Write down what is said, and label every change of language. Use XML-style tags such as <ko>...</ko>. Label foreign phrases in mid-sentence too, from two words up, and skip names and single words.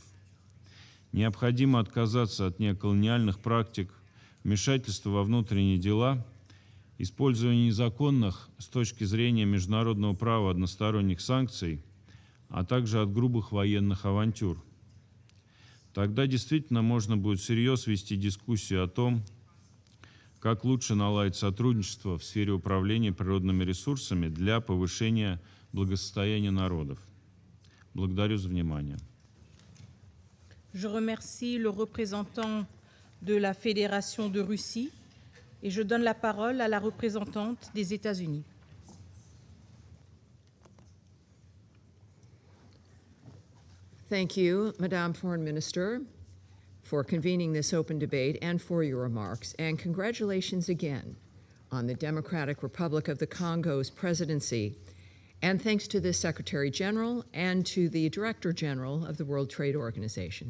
<ru>Необходимо отказаться от неоколониальных практик, вмешательства во внутренние дела, использования незаконных с точки зрения международного права односторонних санкций, а также от грубых военных авантюр. Тогда действительно можно будет всерьез вести дискуссию о том, как лучше наладить сотрудничество в сфере управления природными ресурсами для повышения благосостояния народов. Благодарю за внимание.</ru> <fr>Je remercie le représentant de la Fédération de Russie et je donne la parole à la représentante des États-Unis.</fr> <en>Thank you, Madame Foreign Minister, for convening this open debate and for your remarks, and congratulations again on the Democratic Republic of the Congo's presidency, and thanks to the Secretary General and to the Director General of the World Trade Organization.</en>